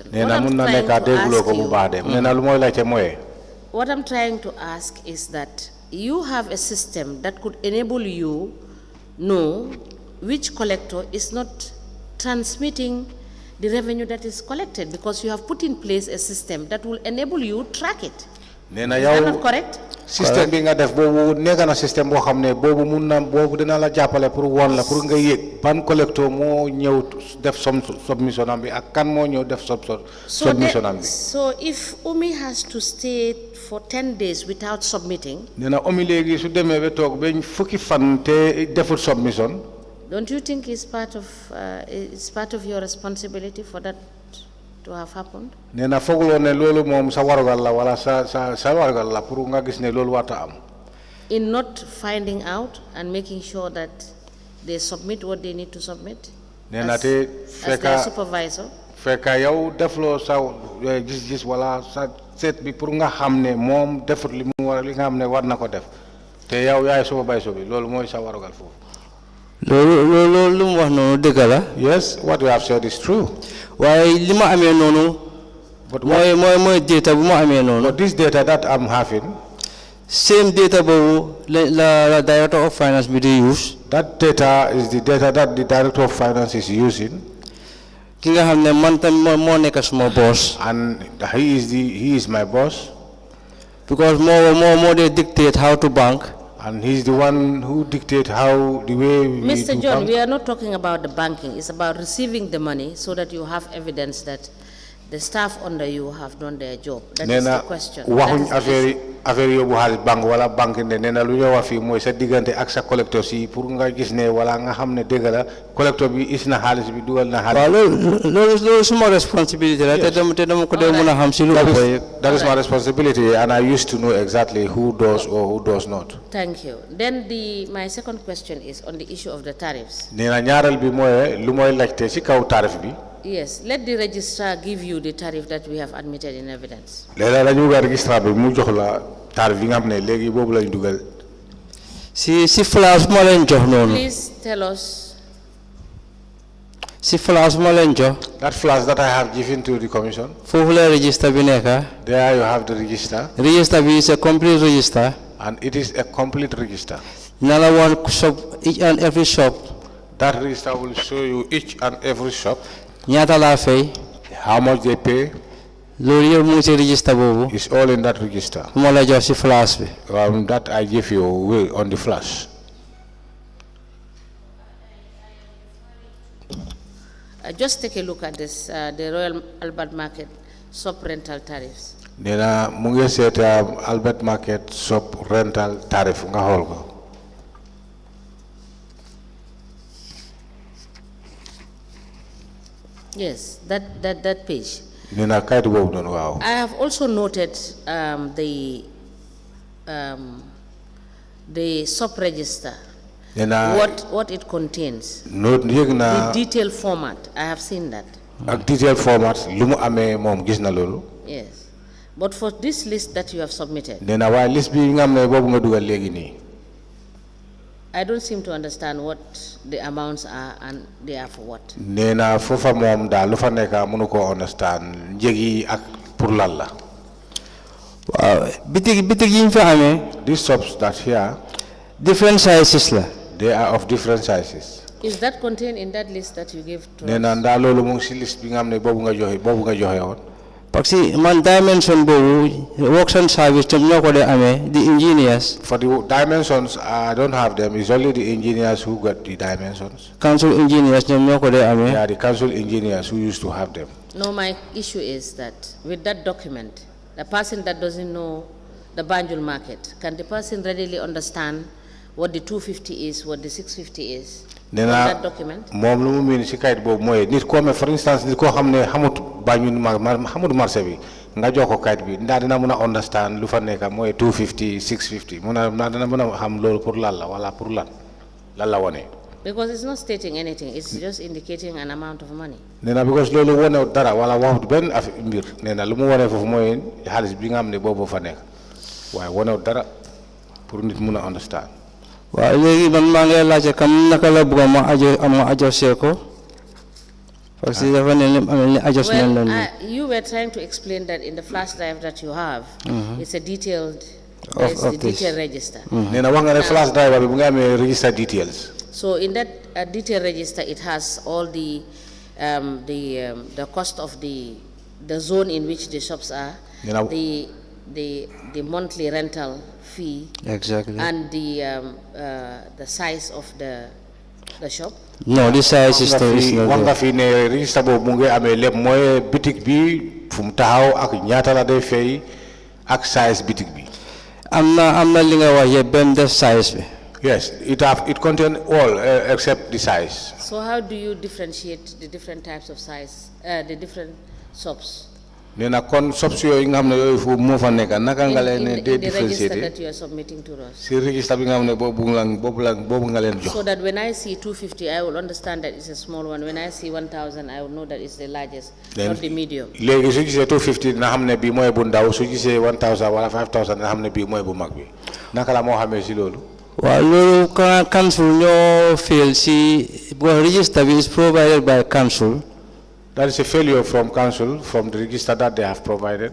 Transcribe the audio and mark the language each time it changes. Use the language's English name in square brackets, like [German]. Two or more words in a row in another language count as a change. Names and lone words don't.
[English] What I'm trying to ask is that you have a system that could enable you know which collector is not transmitting the revenue that is collected, because you have put in place a system that will enable you to track it. Is that not correct? [Wolof] System bi nga def bobu nekk na système boo xam ne boobu mun na boobu dina la jàppale pour won la pour nga yëg ban collector moo ñëw def submission am bi ak kan moo ñëw def submission am bi. [English] So if Umi has to stay for 10 days without submitting, [Wolof] nee na Umi léegi su demee ba toog ba fukki fan te deful submission. [English] Don't you think it's part of your responsibility for that to have happened? [Wolof] Nena fogulo ne lolu mom sa warugal la wala sa warugal la pour nga gis ne lolu wata am. [English] In not finding out and making sure that they submit what they need to submit. [Wolof] Nena te [English] as their supervisor. [Wolof] Feka yow deflo sa gis wala sa set bi pour nga xamne mom defut li mu war li nga xamne war nako def. Te yow yaay supervisor bi lolu moy sa warugal fofu. [English] Yes, what you have said is true. [Wolof] Why lima amé nonu? But moy data bu ma amé nonu. [English] But this data that I'm having, same data [Wolof] bobu la [English] director of finance be use. That data is the data that the director of finance is using. [Wolof] Ki nga xamné man tam mo nek suma boss. [English] And he is my boss. Because more they dictate how to bank. And he's the one who dictates how the way we Mr. John, bank. we are not talking about the banking. It's about receiving the money so that you have evidence that the staff under you have done their job. That is the question. [Wolof] Affaire yobu xaalis banque wala banque ne nee na lu ñëw fi mooy sa diggante ak sa collecteur si pour nga gis ne wala nga xam ne dëgg la collecteur bi is na xaalis bi dugal na xaalis. Waaw loolu suma responsibility la te dama ko dee mën a xam si lu ëpp. [English] That is my responsibility, and I used to know exactly who does or who does not. Thank you. Then my second question is on the issue of the tariffs. [Wolof] Nee na ñaareel bi mooy lu mooy laajte si kaw tarif bi. [English] Yes, let the registrar give you the tariff that we have admitted in evidence. [Wolof] Léegi dañu bëgg registrar bi mu jox la tarif bi nga xam ne léegi boobu lañ dugal. si flash ma leen jox noonu. [English] Please tell us. [Wolof] si flash ma leen jox. [English] That flash that I have given to the commission. [Wolof] foofu la register bi nekk. [English] There you have the register. Register bi is a complete register. And it is a complete register. [Wolof] Na la woon [English] shop each and every shop. That register will show you each and every shop. [Wolof] ñaata laa fay. [English] How much they pay. [Wolof] loolu yëpp mu ngi si register boobu. [English] It's all in that register. [Wolof] moo la jox si flash bi. [English] That I give you on the flash. Just take a look at this, the Royal Albert Market shop rental tariffs. [Wolof] Nena mu ngi seet Albert Market [English] shop rental tariff [Wolof] nga xool ko. [English] Yes, that page. [Wolof] Nena kayit boobu noonu waaw. [English] I have also noted the shop register. What it contains. The detailed format. I have seen that. [Wolof] Ak [English] detailed format [Wolof] lu mu amee moom gis na loolu. [English] Yes, but for this list that you have submitted. [Wolof] Nena waaye list bi nga xam ne boobu nga dugal léegi nii. [English] I don't seem to understand what the amounts are and they are for what. [Wolof] Nena fofa mom da lu fa neka mënu ko understand njegi ak pour lan la. bitig yi fa amé. [English] These shops that here, [Wolof] different sizes la. [English] they are of different sizes. Is that contained in that list that you gave to us? [Wolof] Nena nda lolu mu ngi ci liste bi nga xamne bobu nga joxe won. [French] Parce que [Wolof] man dimension bobu [English] works and service [Wolof] tam ñoko dé amé [English] the engineers. For the dimensions, I don't have them. It's only the engineers who got the dimensions. Council engineers [Wolof] ñom ñoko dé amé. [English] They are the council engineers who used to have them. No, my issue is that with that document, the person that doesn't know the Banjul market, can the person readily understand what the 250 is, what the 650 is? That document? [Wolof] Mom lu mu min ci kayit bobu moy nit ko [English] me for instance [Wolof] nit ko xamne xamut Banjul xamut marché bi nga jox ko kayit bi nda dina mëna understand lu fa nekk moy 250 650 mëna dina mëna xam lolu pour lan la wala pour lan la woné. [English] Because it's not stating anything, it's just indicating an amount of money. [Wolof] Nena because lolu woné dara wala waxut ben mbir nena lu mu woné fofu moy xaliss bi nga xamne bobu fa nekk waye woné dara pour nit mëna understand. Wa legi man ma ngay laajé kam naka la bëgg ma adjusté ko [French] parce que [Wolof] dafa né adjustment la. [English] You were trying to explain that in the flash drive that you have, it's a detailed detailed register. [Wolof] Nena wax nga né [English] flash drive [Wolof] bi bu nga amé [English] register details. So in that detailed register, it has all the cost of the zone in which the shops are, the monthly rental fee, exactly, and the size of the shop. No, the size is not [Wolof] wanga fi ne register bo mu ngi amé lepp moy boutique bi fu mu taxaw ak ñaata la day fay ak size boutique bi. Amna li nga wax yeb ben def size bi. [English] Yes, it contains all except the size. So how do you differentiate the different types of size, the different shops? [Wolof] Nena kon shops yo nga xamne yoy fu mo fa nek naka nga len [English] the register that you are submitting to us. [Wolof] Si register bi nga xamne bobu nga len jox. [English] So that when I see 250 I will understand that it's a small one. When I see 1000 I will know that it's the largest, not the medium. [Wolof] Legi su gisee 250 na xamne bi moy bu ndaw, su gisee 1000 wala 5000 na xamne bi moy bu mag bi. Naka la mo xamé ci lolu? [English] Well, council no fail. See, register is provided by council. That is a failure from council, from the register that they have provided.